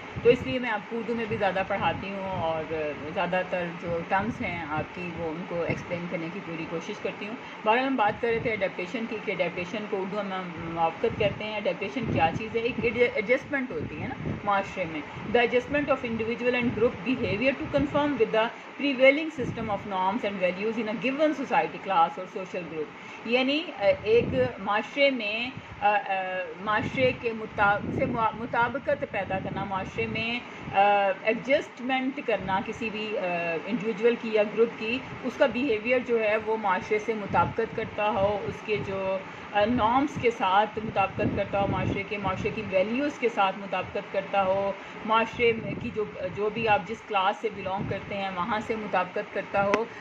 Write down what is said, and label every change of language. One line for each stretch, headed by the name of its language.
Urdu: تو اس لیے میں آپ کو اردو میں بھی زیادہ پڑھاتی ہوں, اور زیادہ تر جو ٹرمز ہیں آپ کی وہ ان کو ایکسپلین کرنے کی پوری کوشش کرتی ہوں. بہرحال ہم بات کر رہے تھے اڈیپٹیشن کی, کہ اڈیپٹیشن کو اردو میں موافقت کہتے ہیں. اڈیپٹیشن کیا چیز ہے؟ ایک ایڈجسٹمنٹ ہوتی ہے نا معاشرے میں.
English: The adjustment of individual and group behaviour to conform with the prevailing system of norms and values in a given society, class or social group.
Urdu: یعنی ایک معاشرے میں معاشرے کے مطابقت پیدا کرنا, معاشرے میں ایڈجسٹمنٹ کرنا کسی بھی انڈیویجول کی یا گروپ کی, اس کا بیہیویئر جو ہے وہ معاشرے سے مطابقت کرتا ہو, اس کے جو نارمس کے ساتھ مطابقت کرتا ہو, معاشرے کی ویلیوز کے ساتھ مطابقت کرتا ہو, معاشرے کی جو بھی آپ جس کلاس سے بلونگ کرتے ہیں وہاں سے مطابقت کرتا ہو.